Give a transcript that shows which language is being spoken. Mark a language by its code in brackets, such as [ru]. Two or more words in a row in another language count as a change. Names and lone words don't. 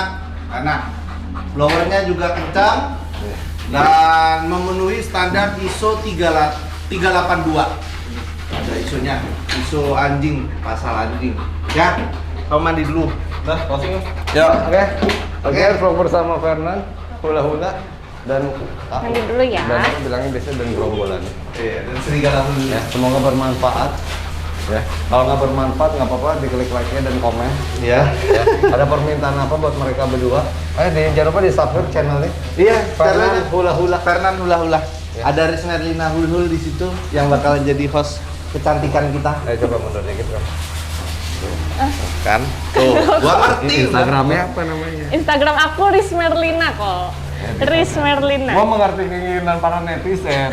[id] Blowernya juga kencang dan memenuhi standar ISO 382. Ada ISO-nya. ISO anjing, pasal anjing. Ya, kamu mandi dulu. Nah, closing. Ya, oke, vlog bersama Fernan, hula-hula dan Mandi dulu ya. Dan bilangnya biasa dan gerombolan. Iya, dan serigala dulu Ya, semoga bermanfaat. Ya, kalau nggak bermanfaat nggak apa-apa, diklik like-nya dan komen. Ya. Ya. Ada permintaan apa buat mereka berdua? Jangan lupa di subscribe channelnya. Iya, Fernan hula-hula. Fernan hula-hula. Ya. Ada Rismerlina Hulhul di situ yang bakal jadi host kecantikan kita. Ayo coba mundur dikit kan. Kan? Tuh, gua ngerti. Instagramnya apa namanya? Instagram aku Riz Merlina kok. Riz Merlina. Gua mengerti keinginan para netizen.